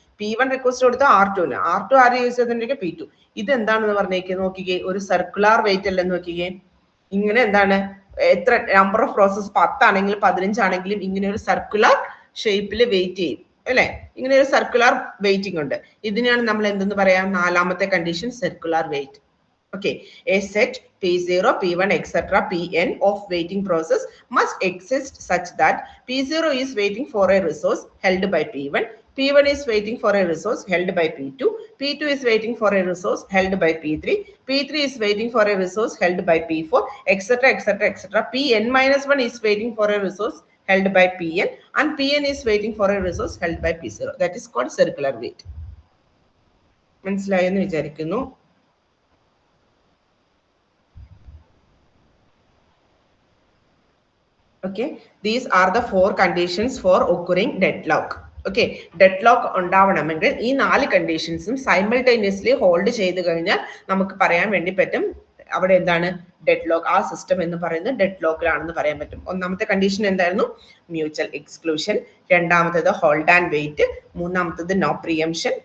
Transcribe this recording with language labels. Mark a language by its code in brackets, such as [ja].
[ml] P1 request കൊടുത്ത R2ന്. R2 ആര് use ചെയ്തോണ്ടിരിക്കുക, P2. ഇത് എന്താണെന്ന് പറഞ്ഞേക്ക് നോക്കിക്കേ, ഒരു സർക്കുലർ വെയിറ്റ് അല്ലെന്ന് നോക്കിക്കേ. ഇങ്ങനെ എന്താണ്, എത്ര നമ്പർ ഓഫ് പ്രോസസ് 10 ആണെങ്കിലും 15 ആണെങ്കിലും ഇങ്ങനെ ഒരു സർക്കുലർ ഷേപ്പിൽ വെയിറ്റ് ചെയ്യും അല്ലെ. ഇങ്ങനെ ഒരു സർക്കുലർ വെയിറ്റിംഗ് ഉണ്ട്. ഇതിനെയാണ് നമ്മൾ എന്തെന്ന് പറയാം, നാലാമത്തെ condition circular wait. [en] Okay, a set P0, P1, etc. Pn of waiting process must exist such that P0 is waiting for a resource held by P1, P1 is waiting for a resource held by P2, P2 is waiting for a resource held by P3, P3 is waiting for a resource held by P4, etc. etc. etc. Pn-1 is waiting for a resource held by Pn and Pn is waiting for a resource held by P0. That is called circular wait. [ml] മനസ്സിലായെന്ന് വിചാരിക്കുന്നു. [en] Okay, these are the 4 conditions for occurring deadlock. [ml] Okay, deadlock ഉണ്ടാവണമെങ്കിൽ ഈ 4 കണ്ടീഷൻസും simultaneously hold ചെയ്ത് കഴിഞ്ഞാൽ നമുക്ക് പറയാൻ വേണ്ടി പറ്റും അവിടെ എന്താണ് ഡെഡ്ലോക്ക്, ആ സിസ്റ്റം എന്ന് പറയുന്നത് ഡെഡ്ലോക്കിലാണെന്ന് പറയാൻ പറ്റും. ഒന്നാമത്തെ കണ്ടീഷൻ എന്തായിരുന്നു, മ്യൂച്വൽ എക്സ്ക്ലൂഷൻ. രണ്ടാമത്തേത് ഹോൾഡ് ആൻഡ് വെയിറ്റ്. മൂന്നാമത്തേത് നോ പ്രിയംഷൻ.